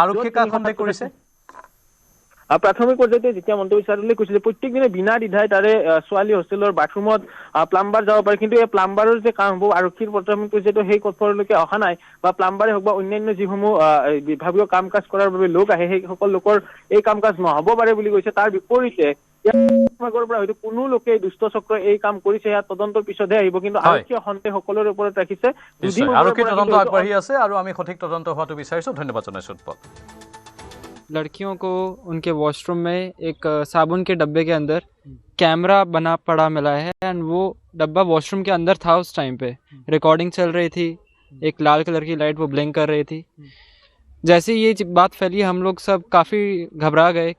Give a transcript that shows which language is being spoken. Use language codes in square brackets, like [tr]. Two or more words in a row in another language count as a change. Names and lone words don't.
[as] প্ৰাথমিক পৰ্যায়তে যেতিয়া মন্তব্য বিচাৰিলে কৈছিলে প্ৰত্যেক দিনে বিনা দ্বিধাই তাৰে ছোৱালী হোষ্টেলৰ বাথৰুমত প্লাম্বাৰ যাব পাৰে, কিন্তু এই প্লাম্বাৰৰ যে কাম হ'ব আৰক্ষীৰ প্ৰাথমিক পৰ্যায়তো সেই কথৰলৈকে অহা নাই, বা প্লাম্বাৰে হওক বা অন্যান্য যিসমূহ বিভাগীয় কাম কাজ কৰাৰ বাবে লোক আহে, সেই সকল লোকৰ এই কাম কাজ নহ'ব পাৰে বুলি কৈছে। তাৰ বিপৰীতে বিভাগৰ পৰা হয়তো কোনো লোকে দুষ্ট চক্ৰ এই কাম কৰিছে, ইয়াত তদন্তৰ পিছতহে আহিব, কিন্তু আৰক্ষীয়ে সন্দেহ সকলোৰে ওপৰত ৰাখিছে। আৰক্ষী তদন্ত আগবাঢ়ি আছে আৰু আমি সঠিক তদন্ত হোৱাটো বিচাৰিছো। ধন্যবাদ জনাইছো উৎপল। [hi] लड़कियों को उनके वॉशरूम में एक साबुन के डब्बे के अंदर कैमरा बना पड़ा मिला है एंड वो डब्बा वॉशरूम के अंदर था उस टाइम पे रिकॉर्डिंग चल रही थी एक लाल कलर की लाइट वो ब्लिंक कर रही थी जैसे ये बात फैली हम लोग सब काफ़ी घबरा गए